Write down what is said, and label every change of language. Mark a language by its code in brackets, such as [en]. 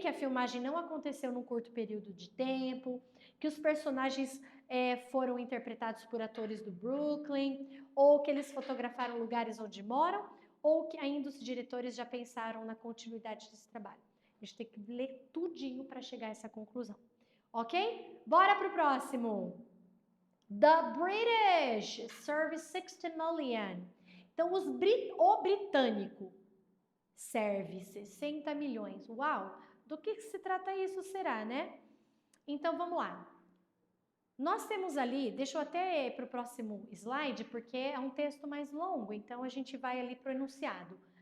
[pt] Que a filmagem não aconteceu num curto período de tempo, que os personagens foram interpretados por atores do Brooklyn, ou que eles fotografaram lugares onde moram, ou que ainda os diretores já pensaram na continuidade desse trabalho. A gente tem que ler tudinho para chegar a essa conclusão, ok? Bora pro próximo! [en] The British serve 60 million. [pt] Então, o britânico serve 60 milhões. Uau! Do que se trata isso, será, né? Então, vamos lá. Nós temos ali, deixa eu até ir para o próximo slide, porque é um texto mais longo, então a gente vai ali para o enunciado.